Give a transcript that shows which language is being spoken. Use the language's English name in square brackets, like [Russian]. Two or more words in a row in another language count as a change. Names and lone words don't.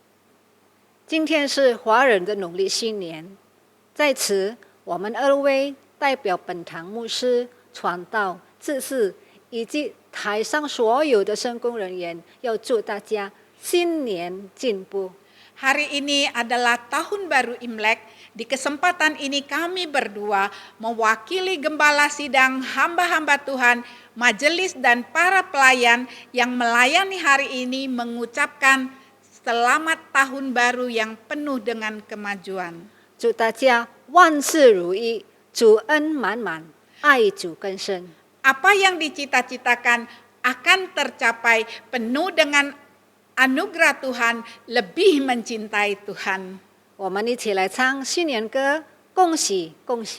[Chinese] 今天是华人的农历新年，在此我们二位代表本堂牧师、传道、执事以及台上所有的圣工人员，要祝大家新年进步。 [Indonesian] Hari ini adalah tahun baru Imlek. Di kesempatan ini kami berdua mewakili gembala sidang, hamba-hamba Tuhan, majelis dan para pelayan yang melayani hari ini mengucapkan selamat tahun baru yang penuh dengan kemajuan. [Chinese] 祝大家万事如意，主恩满满，爱主更深。 [Indonesian] Apa yang dicita-citakan akan tercapai penuh dengan anugerah Tuhan, lebih mencintai Tuhan. [Chinese] 我们一起来唱新年歌，恭喜恭喜！